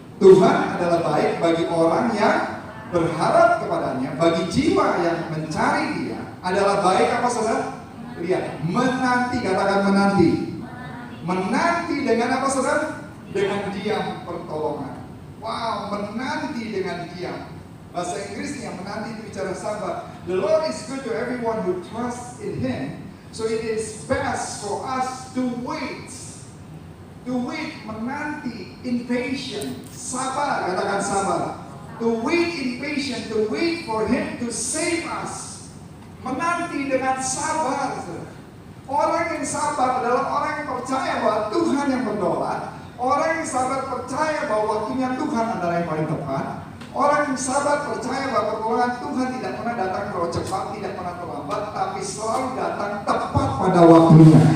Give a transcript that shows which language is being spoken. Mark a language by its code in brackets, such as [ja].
[id] Tuhan adalah baik bagi orang yang berharap kepadanya, bagi jiwa yang mencari Dia. Adalah baik apa saudara? Lihat, menanti, katakan menanti. Menanti dengan apa saudara? Dengan diam pertolongan. Wow, menanti dengan diam. Bahasa Inggrisnya menanti itu bicara sabar. [en] The Lord is good to everyone who trusts in Him. So it is best for us to wait. To wait, [id] menanti, impatient, sabar, katakan sabar. [en] To wait impatient, to wait for Him to save us. [id] Menanti dengan sabar. Orang yang sabar adalah orang yang percaya bahwa Tuhan yang berdaulat. Orang yang sabar percaya bahwa waktunya Tuhan adalah yang paling tepat. Orang yang sabar percaya bahwa pertolongan Tuhan tidak pernah datang terlalu cepat, tidak pernah terlambat, tapi selalu datang tepat pada waktunya.